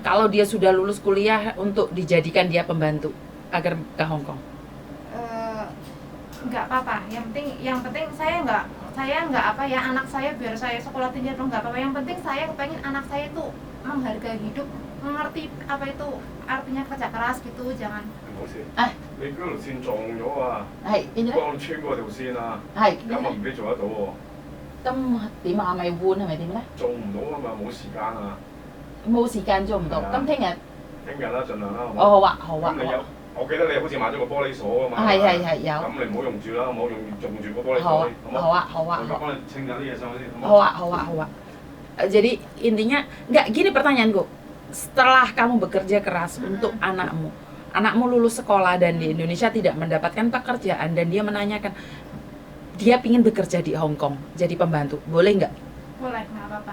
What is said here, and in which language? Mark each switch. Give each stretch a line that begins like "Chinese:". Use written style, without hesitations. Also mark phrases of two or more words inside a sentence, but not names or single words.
Indonesian: kalau dia sudah lulus kuliah untuk dijadikan dia pembantu agar ke Hong Kong? Nggak apa-apa, yang penting saya nggak apa ya, anak saya biar saya sekolah tinggi atau nggak apa-apa, yang penting saya kepengen anak saya itu menghargai hidup, mengerti apa itu artinya kerja keras gitu, jangan
Cantonese: 唔好先。唉你嗰條線撞咗啊！係變咗咧，幫你穿過條線啊！係咁啊唔俾做得到喎，咁點啊？咪換係咪點咧？做唔到啊嘛，冇時間啊！冇時間做唔到，係啊咁聽日聽日啦，盡量啦，好冇？哦好啊好啊咁你有，我記得你好似買咗個玻璃鎖啊嘛。係係係有，咁你唔好用住啦，唔好用住個玻璃好啊鎖，好冇？好啊好啊我而家幫你清下啲嘢上去先，好冇？好啊好啊好 ah.
Indonesian: Jadi intinya nggak gini pertanyaanku, setelah kamu bekerja keras untuk anakmu lulus sekolah dan di Indonesia tidak mendapatkan pekerjaan dan dia menanyakan dia ingin bekerja di Hong Kong jadi pembantu, boleh nggak? boleh, nggak apa-apa.